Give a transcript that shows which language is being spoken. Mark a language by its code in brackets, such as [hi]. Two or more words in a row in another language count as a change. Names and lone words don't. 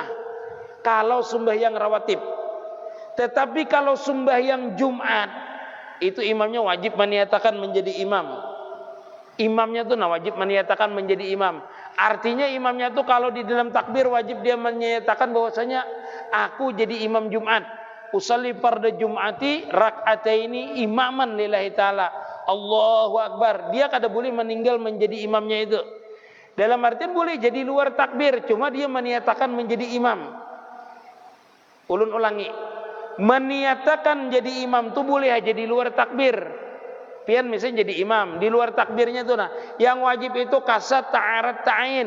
[bjn] Kalau sembahyang rawatib. Tetapi kalau sembahyang Jumat, itu imamnya wajib meniatakan menjadi imam. Imamnya tuh wajib meniatakan menjadi imam. Artinya imamnya tuh kalau di dalam takbir wajib dia menyatakan bahwasanya aku jadi imam Jumat. [ar] أصلي فرض الجمعة ركعتين إماما لله تعالى. الله أكبر. [bjn] Dia kada boleh meninggal menjadi imamnya itu. Dalam artian boleh jadi luar takbir, cuma dia meniatakan menjadi imam. Ulun ulangi. Meniatakan jadi imam tuh boleh aja di luar takbir. Pian misalnya jadi imam, di luar takbirnya tuh yang wajib itu kasat ta'arat ta'in.